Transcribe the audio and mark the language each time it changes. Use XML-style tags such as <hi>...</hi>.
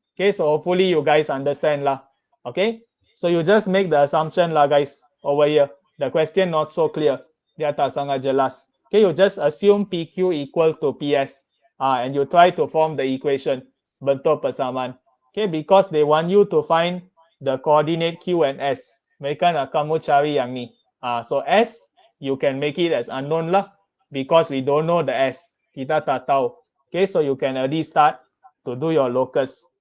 <en>Okay, so hopefully you guys understand lah. Okay, so you just make the assumption lah guys over here. The question not so clear.</en> <ms>Dia tak sangat jelas.</ms> <en>Okay, you just assume PQ equal to PS. And you try to form the equation</en> <ms>bentuk persamaan.</ms> <en>Okay, because they want you to find the coordinate Q and S.</en> <ms>Mereka nak kamu cari yang ni.</ms> <en>So S, you can make it as unknown lah, because we don't know the S.</en> <ms>Kita tak tahu.</ms> <en>Okay, so you can already start to do your locus.</en>